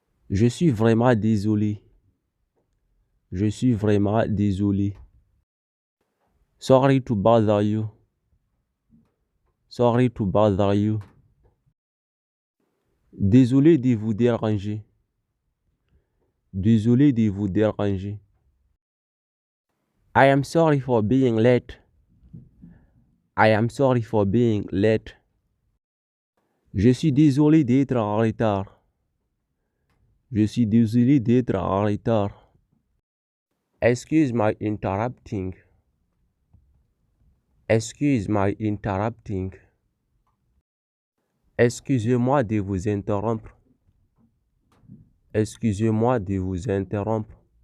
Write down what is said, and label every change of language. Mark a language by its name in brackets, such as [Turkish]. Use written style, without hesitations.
[French] Je suis vraiment désolé. Je suis vraiment désolé. [English] Sorry to bother you. Sorry to bother you. [French] Désolé de vous déranger. Désolé de vous déranger. [English] I am sorry for being late. I am sorry for being late. [French] Je suis désolé d'être en retard. Je suis désolé d'être en retard. [English] Excuse my interrupting. Excuse my interrupting. [French] Excusez-moi de vous interrompre. Excusez-moi de vous interrompre.